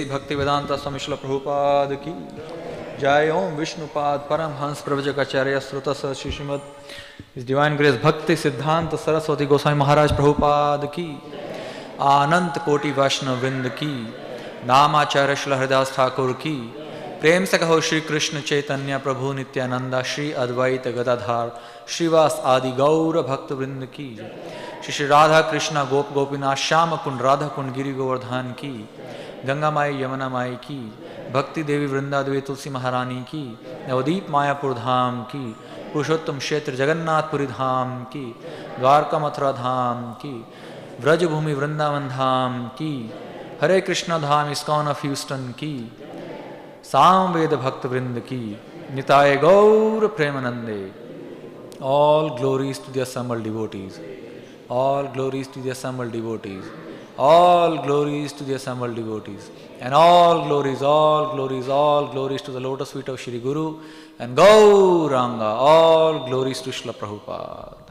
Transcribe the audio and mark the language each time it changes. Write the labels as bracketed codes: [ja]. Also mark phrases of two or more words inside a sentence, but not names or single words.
[hi] भक्तिवेदान्त स्वामी श्रील प्रभुपाद की जय ओम विष्णुपाद परमहंस प्रभुजाकाचार्य श्रुतस श्रीमद [en] Divine Grace [hi] भक्ति सिद्धान्त सरस्वती गोस्वामी महाराज प्रभुपाद की अनन्त कोटि वैष्णव वृन्द की नामाचार्य श्रील हरिदास ठाकुर की प्रेम से कहो श्री कृष्ण चैतन्य प्रभु नित्यानंदा श्री अद्वैत गदाधार श्रीवास आदि गौर भक्त वृंद की श्री श्री राधा कृष्णा गोप गोपीनाथ श्याम कुंड राधा कुंड गिरि गोवर्धन की गंगा माई यमुना माई की भक्ति देवी वृंदा देवी तुलसी महारानी की नवदीप मायापुर धाम की पुरुषोत्तम क्षेत्र जगन्नाथपुरी धाम की द्वारका मथुरा धाम की व्रजभूमि वृंदावन धाम की हरे कृष्णा धाम इस्कॉन ऑफ ह्यूस्टन की सामवेद भक्त वृंद की निताय गौर प्रेमानंदे. [en] All glories to the assembled devotees. All glories to the assembled devotees. All glories to the assembled devotees. And all glories, all glories, all glories to the lotus feet of Shri Guru and Gauranga. All glories to Srila Prabhupada.